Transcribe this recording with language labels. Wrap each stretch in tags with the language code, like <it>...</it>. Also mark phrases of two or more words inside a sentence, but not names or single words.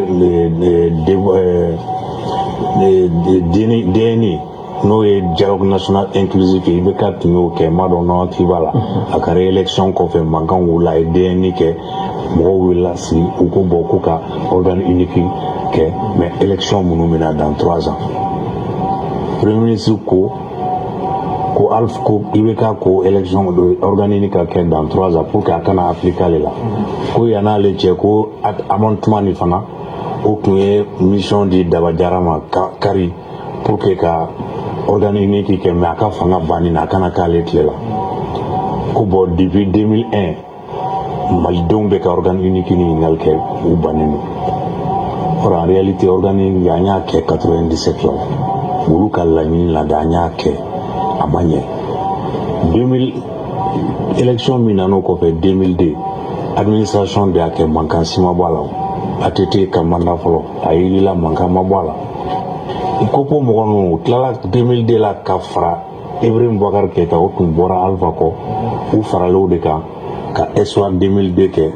<bm>DNI n'o ye</bm> <fr>dialogue national inclusif</fr> <bm>ye i bɛ ka tun y'o kɛ n b'a dɔn n'aw hakili b'a la a kɛra élection kɔfɛ mankan wulila a ye DNI kɛ mɔgɔw wulila sigi u ko bɔn ko ka</bm> <fr>organe unique</fr> <bm>kɛ mais élection minnu bɛna</bm> <fr>dans 3 ans premier</fr> <bm>ministre ko Alpha ko i bɛ ka ko élection</bm> <fr>organe unique</fr> <bm>ka kɛ</bm> <fr>dans 3 ans pour que</fr> <bm>a kana appliquer ale la ko yan'ale cɛ ko amendement nin fana o tun ye mission di Daba Jara ma kari</bm> <fr>pour que</fr> <bm>ka</bm> <fr>organe unique</fr> <bm>kɛ mais a ka fanga banni na a kana k'ale tile la ko bon depuis 2001 malidenw bɛ ka</bm> <fr>organe unique</fr> <bm>ni ɲininkali kɛ u bannen don</bm> <fr>or en réalité organe unique</fr> <bm>an y'a kɛ 97 la olu ka laɲini la de an y'a kɛ a ma ɲɛ 2000 élection min nan'o kɔfɛ 2002 administration de y'a kɛ mankan si ma bɔ a la ATT ka mandat fɔlɔ a yirila mankan ma bɔ a la i ko po mɔgɔ ninnu u tilala 2002 la ka fara Ibrahim Boubacar Keïta o tun bɔra Alpha kɔ u faralen o de kan ka espoir 2002 kɛ</bm>